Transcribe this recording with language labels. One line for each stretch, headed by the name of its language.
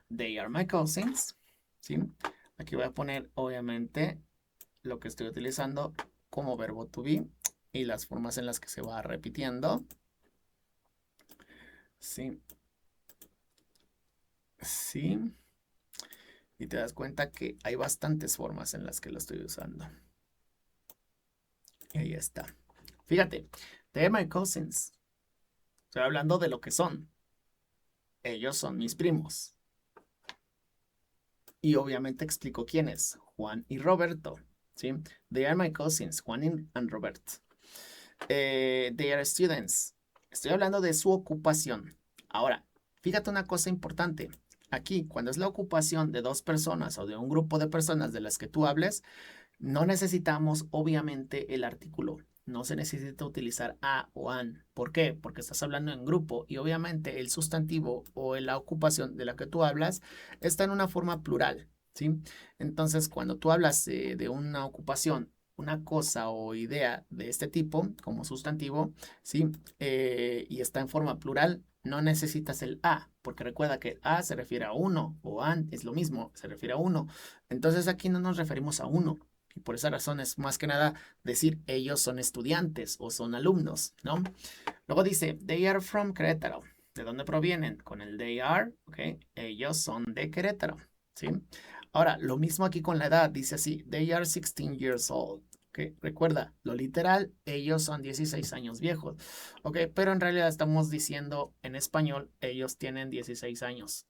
English: They are my cousins,
Spanish: ¿sí? Aquí voy a poner obviamente lo que estoy utilizando como verbo to be y las formas en las que se va repitiendo. Sí. Sí. Y te das cuenta que hay bastantes formas en las que lo estoy usando. Y ahí está.
English: Fíjate, they're my cousins.
Spanish: Estoy hablando de lo que son. Ellos son mis primos. Y obviamente explico quiénes. Juan y Roberto. ¿Sí?
English: They are my cousins, Juan and Robert. They are students.
Spanish: Estoy hablando de su ocupación. Ahora, fíjate una cosa importante. Aquí, cuando es la ocupación de dos personas o de un grupo de personas de las que tú hables, no necesitamos obviamente el artículo. No se necesita utilizar a o an. ¿Por qué? Porque estás hablando en grupo y obviamente el sustantivo o la ocupación de la que tú hablas está en una forma plural, ¿sí? Entonces, cuando tú hablas de una ocupación, una cosa o idea de este tipo como sustantivo, ¿sí? Y está en forma plural, no necesitas el a, porque recuerda que a se refiere a uno o an es lo mismo, se refiere a uno. Entonces aquí no nos referimos a uno. Y por esa razón es más que nada decir ellos son estudiantes o son alumnos, ¿no? Luego dice,
English: they are from Querétaro.
Spanish: ¿De dónde provienen? Con el they are, ¿ok? Ellos son de Querétaro, ¿sí? Ahora, lo mismo aquí con la edad. Dice así,
English: they are 16 years old.
Spanish: ¿Ok? Recuerda, lo literal, ellos son 16 años viejos. ¿Ok? Pero en realidad estamos diciendo en español, ellos tienen 16 años.